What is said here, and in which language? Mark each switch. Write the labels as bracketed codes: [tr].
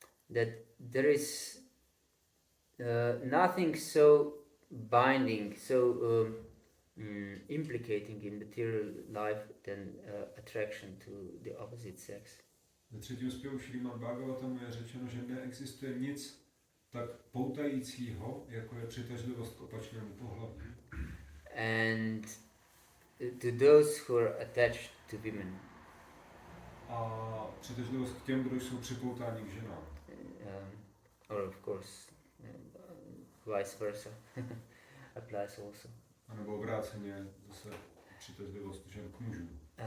[en] That there is nothing so binding, so implicating in material life than attraction to the opposite sex. [cs] Ve třetím zpěvu Šrímad Bhagavatamu je řečeno, že neexistuje nic tak poutajícího, jako je přitažlivost k opačnému pohlaví. [en] And to those who are attached to women. [cs] A přitažlivost k těm, kdo jsou připoutáni k ženám. [en] Or of course, vice versa applies also. [cs] A nebo obráceně zase přitažlivost žen k mužům.